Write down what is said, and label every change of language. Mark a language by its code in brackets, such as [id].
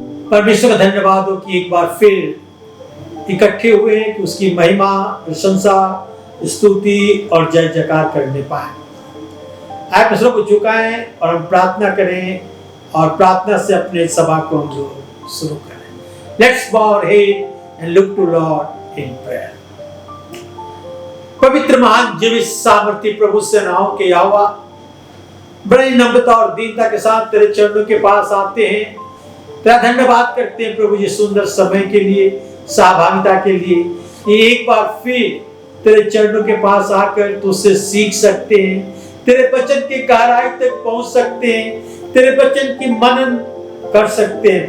[hi] परमेश्वर का धन्यवाद हो कि एक बार फिर इकट्ठे हुए हैं कि उसकी महिमा, प्रशंसा, स्तुति और जय जयकार करने पाए। आप मित्रों को झुकाएं और हम प्रार्थना करें और प्रार्थना से अपने सभा को हम लोग शुरू करें। [en] Let's bow our head and look to Lord in prayer। [hi] पवित्र महान जीवित सामर्थी प्रभु सेनाओं के यहोवा, बड़ी नम्रता और दीनता के साथ तेरे चरणों के पास आते हैं। तेरा धन्यवाद करते हैं प्रभु जी सुंदर समय के लिए, सहभागिता के लिए। ये एक बार फिर तेरे चरणों के पास आकर तुझसे सीख सकते हैं, तेरे वचन की गहराई तक पहुंच सकते हैं, तेरे वचन की मनन कर सकते हैं।